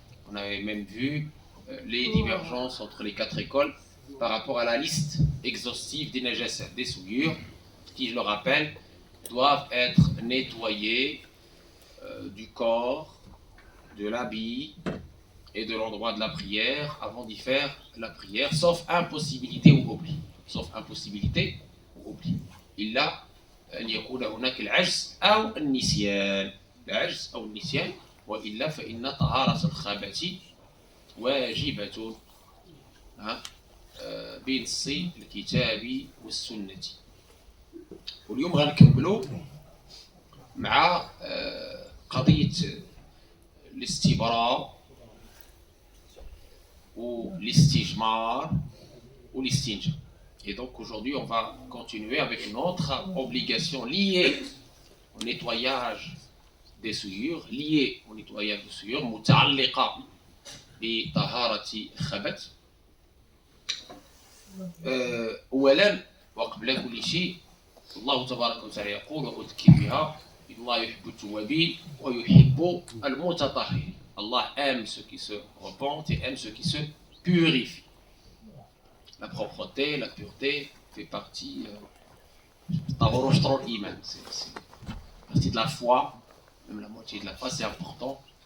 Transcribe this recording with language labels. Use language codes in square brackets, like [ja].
[fr] On avait même vu les divergences entre les 4 écoles par rapport à la liste exhaustive des najasat, des souillures, qui, je le rappelle, doivent être nettoyées du corps, de l'habit et de l'endroit de la prière avant d'y faire la prière, sauf impossibilité ou oubli. Sauf impossibilité ou oubli. [ar] إلا أن يكون هناك العجز أو النسيان. العجز أو النسيان وإلا فإن طهارة الخبث واجبة بنص الكتاب والسنة. واليوم غنكملوا مع قضية الاستبراء والاستجمار والاستنجاء. [fr] Et donc aujourd'hui, on va continuer avec une autre obligation liée au nettoyage des souillures, [ar] متعلقة بطهارة الخبث. أولا وقبل كل شيء الله تبارك وتعالى يقول وأذكر بها إن الله يحب التوابين ويحب المتطهرين. [fr] Allah aime ceux qui se repentent et aime ceux qui se purifient. La propreté, la pureté fait partie c'est partie de la foi, même la moitié de la foi, c'est important.